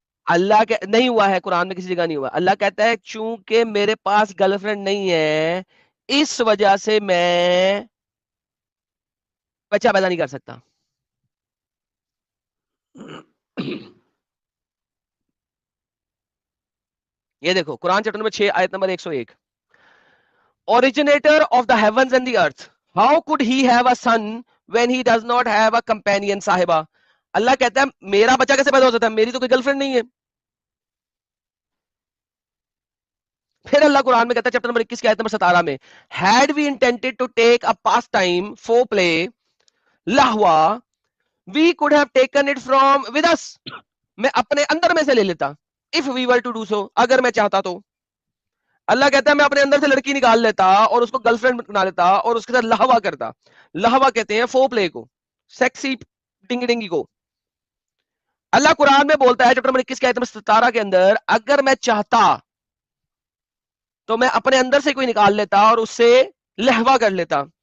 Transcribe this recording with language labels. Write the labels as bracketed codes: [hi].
[hi] अल्लाह के नहीं हुआ है, कुरान में किसी जगह नहीं हुआ। अल्लाह कहता है चूंकि मेरे पास गर्लफ्रेंड नहीं है, इस वजह से मैं बच्चा पैदा नहीं कर सकता। ये देखो कुरान चैप्टर नंबर 6 आयत number 101। [en] originator of the heavens and the earth, how could he have a son when he does not have a companion? [hi] साहिबा, अल्लाह कहता है मेरा बच्चा कैसे पैदा हो सकता है, मेरी तो कोई गर्लफ्रेंड नहीं है। फिर अल्लाह कुरान में कहता है चैप्टर नंबर 21 की आयत नंबर 17 में, [en] had we intended to take a pastime for play lahwa, we could have taken it from with us, [hi] मैं अपने अंदर में से ले लेता, [en] if we were to do so, [hi] अगर मैं चाहता तो। अल्लाह कहता है मैं अपने अंदर से लड़की निकाल लेता और उसको गर्लफ्रेंड बना लेता और उसके साथ लहवा करता। लहवा कहते हैं फो प्ले को, सेक्सी डिंगी डिंगी को। अल्लाह कुरान में बोलता है चैप्टर नंबर 21 के आयत नंबर 17 के अंदर, अगर मैं चाहता तो मैं अपने अंदर से कोई निकाल लेता और उससे लहवा कर लेता।